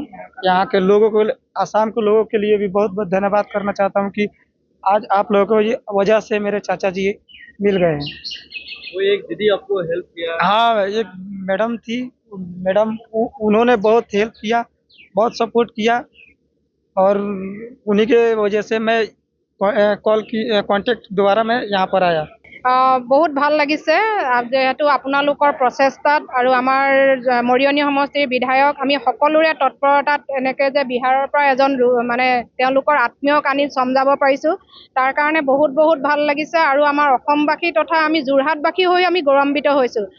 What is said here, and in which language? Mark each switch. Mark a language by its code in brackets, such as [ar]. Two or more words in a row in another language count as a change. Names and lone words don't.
[hi] यहाँ के लोगों को, आसाम के लोगों के लिए भी बहुत बहुत धन्यवाद करना चाहता हूँ कि आज आप लोगों की वजह से मेरे चाचा जी मिल गए हैं। वो एक दीदी आपको हेल्प किया? हाँ, एक मैडम थी, मैडम उन्होंने बहुत हेल्प किया, बहुत सपोर्ट किया, और उन्हीं के वजह से मैं कॉन्टेक्ट द्वारा मैं यहाँ पर आया। [as] বহুত ভাল লাগিছে যেহেতু আপোনালোকৰ প্ৰচেষ্টাত আৰু আমাৰ মৰিয়নি সমষ্টিৰ বিধায়ক আমি সকলোৰে তৎপৰতাত এনেকৈ যে বিহাৰৰ পৰা এজন মানে তেওঁলোকৰ আত্মীয়ক আনি চমজাব পাৰিছোঁ, তাৰ কাৰণে বহুত বহুত ভাল লাগিছে। আৰু আমাৰ অসমবাসী তথা আমি যোৰহাটবাসী হৈ আমি গৌৰৱান্বিত হৈছোঁ।